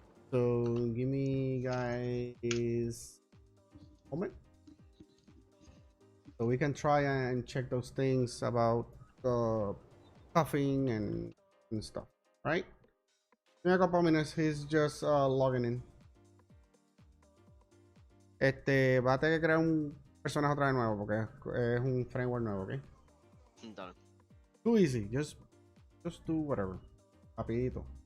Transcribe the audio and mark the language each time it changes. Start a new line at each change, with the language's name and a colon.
English: So give me guys a moment. So we can try and check those things about coughing and stuff, right? In a couple of minutes, he's just logging in.
Spanish: Va a tener que crear un personaje otra vez nuevo porque es un framework nuevo, ¿ok? Dale.
English: Too easy, just do whatever. Rapidito.